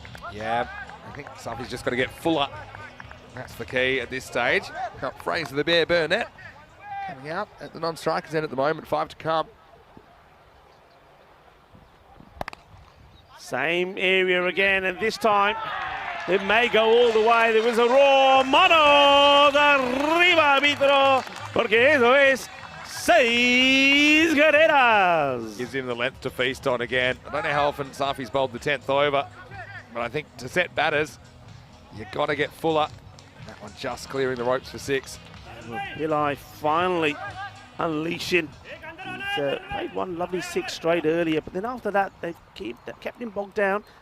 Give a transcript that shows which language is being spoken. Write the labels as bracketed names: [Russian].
[English] Yeah, I think Safi's just got to get fuller. That's the key at this stage. Not phrase of the Bear Burnett. Coming out at the non-strikers end at the moment, 5 to come. Same area again, and this time it may go all the way. There was a roar. [Spanish] Mano de arriba, árbitro, porque eso es 6 carreras. [English] Gives him the length to feast on again. I don't know how often Safi's bowled the 10th over, but I think to set batters, you've got to get fuller. That one just clearing the ropes for 6. Eli finally unleashing He's played one lovely 6 straight earlier, but then after that, they kept him bogged down.